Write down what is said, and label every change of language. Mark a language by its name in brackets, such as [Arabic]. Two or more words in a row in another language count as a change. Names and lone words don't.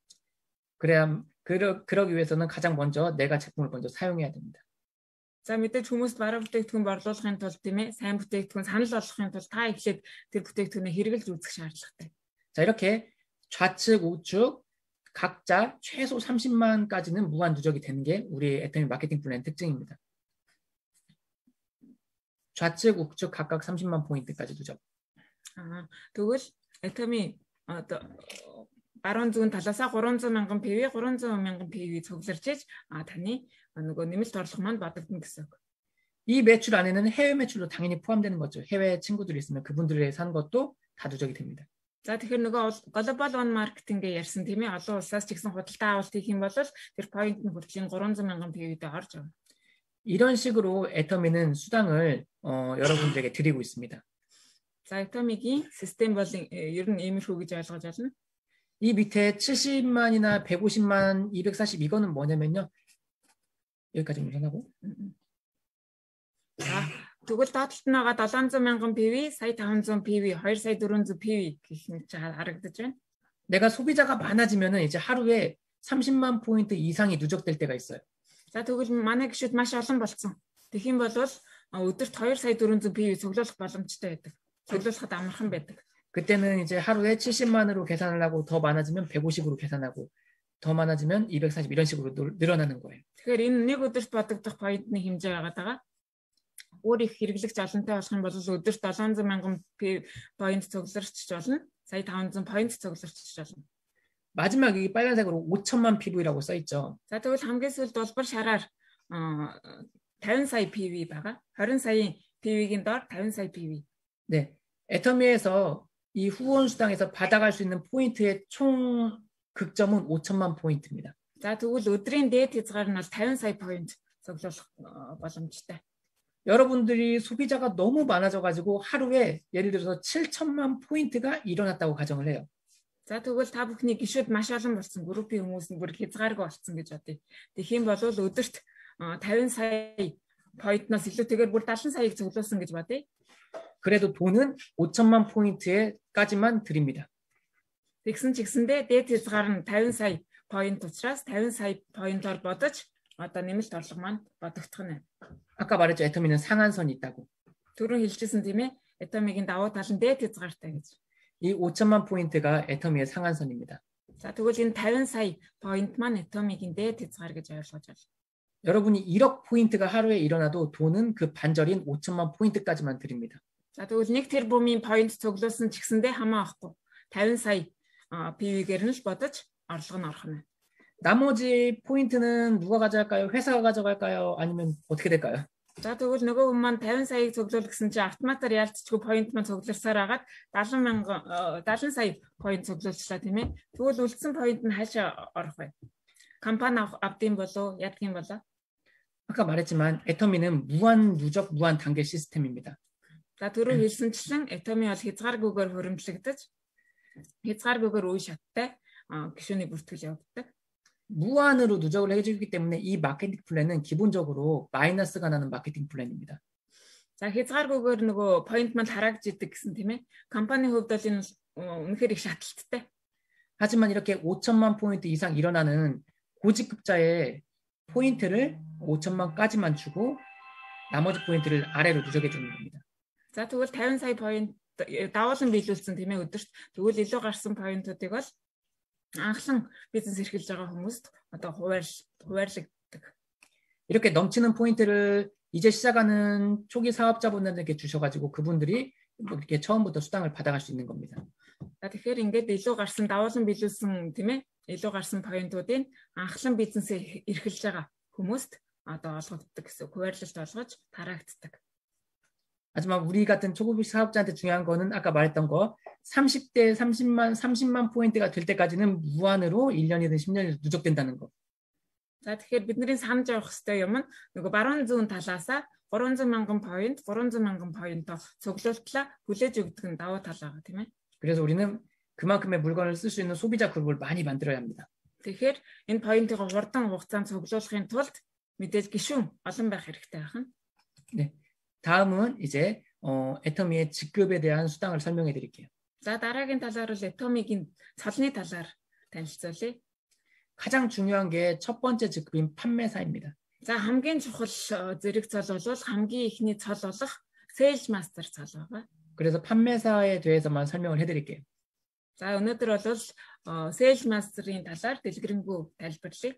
[Korean] 그러기 위해서는 가장 먼저 내가 제품을 먼저 사용해야 됩니다. [Mongolian] За мэдээж хүмүүст бараа бүтээгдэхүүн борлуулахын тулд тийм ээ сайн бүтээгдэхүүн санал болгохын тулд та эхлээд тэр бүтээгдэхүүнээ хэрэглэж үзэх шаардлагатай. [Korean] 자 이렇게 좌측 우측 각자 최소 30만까지는 무한 누적이 되는 게 우리 애터미 마케팅 플랜 특징입니다. 좌측 우측 각각 30만 포인트까지 누적. [Mongolian] тэгвэл 애터미 баруун зүүн талаасаа 300 мянган PV 300 мянган PV цугларч иж таны нөгөө нэмэлт орлого маань бодогдно гэсэн үг. [Korean] 이 매출 안에는 해외 매출도 당연히 포함되는 거죠. 해외 친구들이 있으면 그분들의 산 것도 다 누적이 됩니다. [Mongolian] За тэгэхээр нөгөө [English] global one marketing- [Mongolian] гээ ярьсан тийм ээ олон улсаас ч гэсэн худалдаа авалт хийх юм бол тэр point нь хүртэл 300 мянган PV-д орж явна. [Korean] 이런 식으로 애터미는 수당을 여러분들에게 드리고 있습니다. [Mongolian] За 애터미гийн систем бол ер нь иймэрхүү гэж ойлгож байна. [Korean] 이 밑에 70만이나 150만, 240 이거는 뭐냐면요. 여기까지 우선하고. 자, [Mongolian] тэгвэл доотлолт нь байгаа 700 мянган PV, сая 500 PV, 2 сая 400 PV гэх мэт харагдаж байна. [Korean] 내가 소비자가 많아지면은 이제 하루에 30만 포인트 이상이 누적될 때가 있어요. [Mongolian] За тэгвэл манай гишүүд маш олон болсон. Тэгэх юм бол өдөрт 2 сая 400 PV цуглуулах боломжтой байдаг. цуглуулахад амархан байдаг. [Korean] 그때는 이제 하루에 70만으로 계산을 하고 더 많아지면 150으로 계산하고 더 많아지면 240 이런 식으로 늘어나는 거예요. [Mongolian] Тэгэхээр энэ нэг өдөрт бодогдох поинтны хэмжээ байгаа. Өөр их хэрэглэгч олонтой болох юм бол өдөрт 700 мянган поинт цугларч болно. Сая 500 поинт цугларч болно. [Korean] 마지막 이 빨간색으로 5천만 PV라고 써 있죠. [Mongolian] За тэгвэл хамгийн сүүлд улбар шараар 50 сая PV байгаа. 20 сая PV-ийн доор 50 сая PV. [Korean] 네. 애터미에서 이 후원 수당에서 받아갈 수 있는 포인트의 총 극점은 5천만 포인트입니다. [Mongolian] За тэгвэл өдрийн дээд хязгаар нь бол 50 сая point цуглуулах боломжтой. [Korean] 여러분들이 소비자가 너무 많아져가지고 하루에 예를 들어서 7천만 포인트가 일어났다고 가정을 해요. [Mongolian] За тэгвэл та бүхний гишүүд маш олон болсон. Группийн хүмүүс нь бүр хязгааргүй болсон гэж бодъё. Тэгэх юм бол өдөрт 50 сая поинтноос илүүтэйгээр бүр 70 саяыг цуглуулсан гэж бодъё. [Korean] 그래도 돈은 5천만 포인트까지만 드립니다. [Mongolian] Тэгсэн ч гэсэндээ дээд хязгаар нь 50 сая поинт учраас 50 сая поинтоор бодож одоо нэмэлт орлого маань бодогдох нь. [Korean] 아까 말했죠. 애터미는 상한선이 있다고. [Mongolian] Түрүүн хэлжсэн тийм ээ. Этомигийн давуу тал нь дээд хязгаартай гэж. [Korean] 이 5천만 포인트가 애터미의 상한선입니다. [Mongolian] За тэгвэл энэ 50 сая поинт маань этомигийн дээд хязгаар гэж ойлгож байна. [Korean] 여러분이 1억 포인트가 하루에 일어나도 돈은 그 반절인 5천만 포인트까지만 드립니다. [Mongolian] За тэгвэл 1 тэрбумын поинт цуглуулсан ч гэсэндээ хамаа авахгүй. 50 сая PV-гээр нь л бодож орлого нь орох нь. [Korean] 나머지 포인트는 누가 가져갈까요? 회사가 가져갈까요? 아니면 어떻게 될까요? [Mongolian] За тэгвэл нөгөө хүн маань 50 саяыг цуглуул гэсэн чинь автоматар ялцчихгүй поинт маань цугларсаар хагаад 70 сая поинт цуглуулчлаа тийм ээ. Тэгвэл үлдсэн поинт нь хаашаа орох вэ? компани авдсан болов ядгийн болоо? [Korean] 아까 말했지만 애터미는 무한 누적 무한 단계 시스템입니다. [Mongolian] За түрүү хэлсэнчлэн 애터미 бол хязгааргүйгээр хөрөмжлөгдөж хязгааргүйгээр үе шаттай гишүүний бүртгэл явагддаг. [Korean] 무한으로 누적을 해주기 때문에 이 마케팅 플랜은 기본적으로 마이너스가 나는 마케팅 플랜입니다. [Mongolian] За хязгааргүйгээр нөгөө поинт маань харагддаг гэсэн тийм ээ. компани хувьд бол энэ үнэхээр их шатлттай. [Korean] 하지만 이렇게 5천만 포인트 이상 일어나는 고직급자의 포인트를 5천만까지만 주고 나머지 포인트를 아래로 누적해 주는 겁니다. [Mongolian] За тэгвэл 50 сая поинт давуулан биелүүлсэн тийм ээ өдөрт. Тэгвэл илүү гарсан поинтуудыг бол анхлан бизнес эрхэлж байгаа хүмүүст одоо хуваарлагддаг. [Korean] 이렇게 넘치는 포인트를 이제 시작하는 초기 사업자분들에게 주셔가지고 그분들이 이렇게 처음부터 수당을 받아갈 수 있는 겁니다. [Mongolian] За тэгэхээр ингээд илүү гарсан давуулан биелүүлсэн тийм ээ илүү гарсан поинтуудыг анхлан бизнесээ эрхэлж байгаа хүмүүст одоо олгогддог гэсэн хуваарлалт олгож тараагддаг. [Korean] 하지만 우리 같은 초급 사업자한테 중요한 거는 아까 말했던 거 30대 30만 포인트가 될 때까지는 무한으로 1년이든 10년이든 누적된다는 거. [Mongolian] За тэгэхээр бидний санаж явах хэрэгтэй юм нь нөгөө баруун зүүн талаасаа 300 мянган поинт цуглуултлаа хүлээж өгдөг нь давуу тал байгаа тийм ээ. [Korean] 그래서 우리는 그만큼의 물건을 쓸 수 있는 소비자 그룹을 많이 만들어야 합니다. [Mongolian] Тэгэхээр энэ поинтыг хурдан хугацаанд цуглуулахын тулд мэдээж гишүүн олон байх хэрэгтэй байна. [Korean] 네. 다음은 이제 애터미의 직급에 대한 수당을 설명해 드릴게요. [Mongolian] За дараагийн талаар бол 애터미гийн цалны талаар танилцуулъя. [Korean] 가장 중요한 게 첫 번째 직급인 판매사입니다. [Mongolian] За хамгийн чухал зэрэг цол бол хамгийн ихний цол болох [English] sales master [Mongolian] цол байгаа. [Korean] 그래서 판매사에 대해서만 설명을 해 드릴게요. [Mongolian] За өнөөдөр бол [English] sales master- [Mongolian] ийн талаар дэлгэрэнгүй тайлбарлая.